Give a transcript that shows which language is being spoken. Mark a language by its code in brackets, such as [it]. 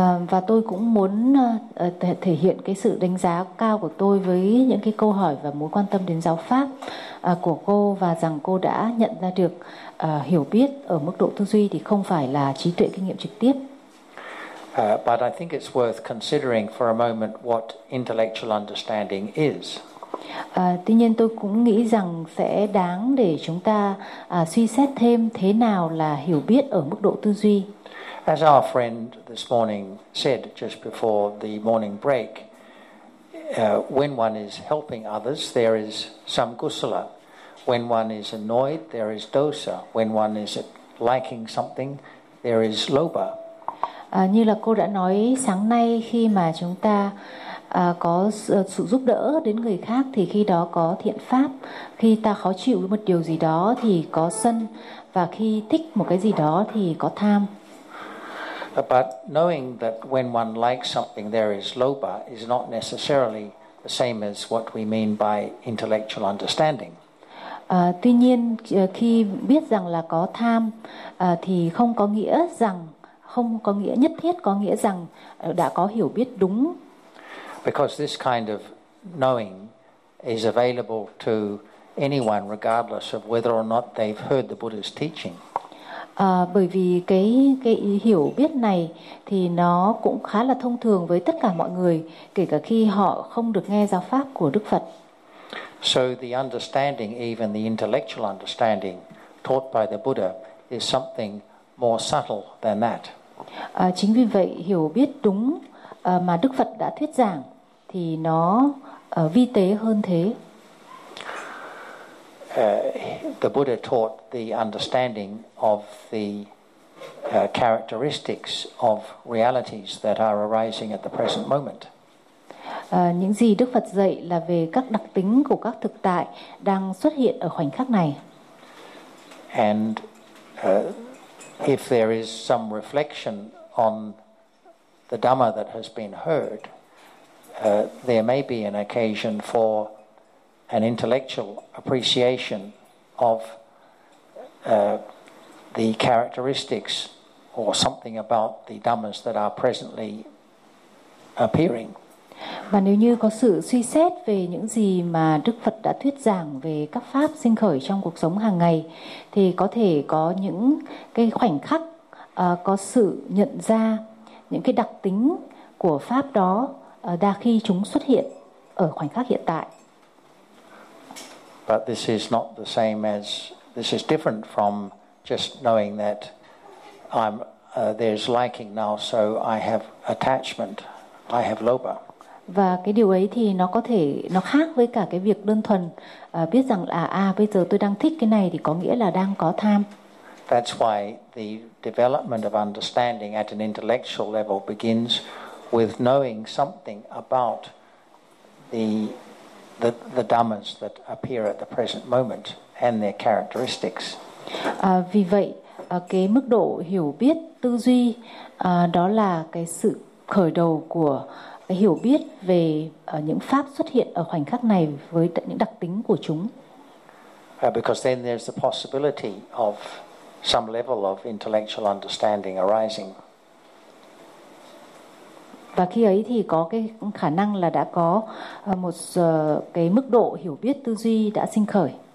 [vi] Và tôi cũng muốn thể hiện cái sự đánh giá cao của tôi với những cái câu hỏi và mối quan tâm đến giáo pháp của cô, và rằng cô đã nhận ra được hiểu biết ở mức độ tư duy thì không phải là trí tuệ kinh nghiệm trực tiếp. [en] But I think it's worth considering for a moment what intellectual understanding is. [vi] Tuy nhiên tôi cũng nghĩ rằng sẽ đáng để chúng ta suy xét thêm thế nào là hiểu biết ở mức độ tư duy. [en] As our friend this morning said just before the morning break, when one is helping others, there is some kusala. When one is annoyed, there is dosa. When one is lacking something, there is lobha. [vi] Như là cô đã nói sáng nay, khi mà chúng ta có sự giúp đỡ đến người khác thì khi đó có thiện pháp. Khi ta khó chịu với một điều gì đó thì có sân, và khi thích một cái gì đó thì có tham. [en] But knowing that when one likes something there is lobha is not necessarily the same as what we mean by intellectual understanding. [vi] Tuy nhiên khi biết rằng là có tham thì không có nghĩa rằng, không có nghĩa nhất thiết có nghĩa rằng đã có hiểu biết đúng. [en] Because this kind of knowing is available to anyone regardless of whether or not they've heard the Buddha's teaching. [vi] Bởi vì cái hiểu biết này thì nó cũng khá là thông thường với tất cả mọi người, kể cả khi họ không được nghe giáo pháp của Đức Phật. [en] So the understanding, even the intellectual understanding taught by the Buddha, is something more subtle than that. [vi] Chính vì vậy, hiểu biết đúng mà Đức Phật đã thuyết giảng thì nó vi tế hơn thế. [en] The Buddha taught the understanding of the characteristics of realities that are arising at the present moment. [vi] Những gì Đức Phật dạy là về các đặc tính của các thực tại đang xuất hiện ở khoảnh khắc này. [en] And if there is some reflection on the Dhamma that has been heard, there may be an occasion for an intellectual appreciation of the characteristics or something about the Dhammas that are presently appearing. [vi] Và nếu như có sự suy xét về những gì mà Đức Phật đã thuyết giảng về các pháp sinh khởi trong cuộc sống hàng ngày, thì có thể có những cái khoảnh khắc có sự nhận ra những cái đặc tính của pháp đó đa khi chúng xuất hiện ở khoảnh khắc hiện tại. [en] But this is not the same as, this is different from just knowing that there's liking now, so I have attachment, I have lobha. [vi] Và cái điều ấy thì nó có thể, nó khác với cả cái việc đơn thuần biết rằng là bây giờ tôi đang thích cái này thì có nghĩa là đang có tham. [en] That's why the development of understanding at an intellectual level begins with knowing something about the dhammas that appear at the present moment and their characteristics. [vi] Vì vậy cái mức độ hiểu biết tư duy đó là cái sự khởi đầu của hiểu biết về những pháp xuất hiện ở khoảnh khắc này với những đặc tính của chúng. [en] Because then there's the possibility of some level of intellectual understanding arising. [vi] Và khi ấy thì có cái khả năng là đã có một cái mức độ hiểu biết tư duy đã sinh khởi.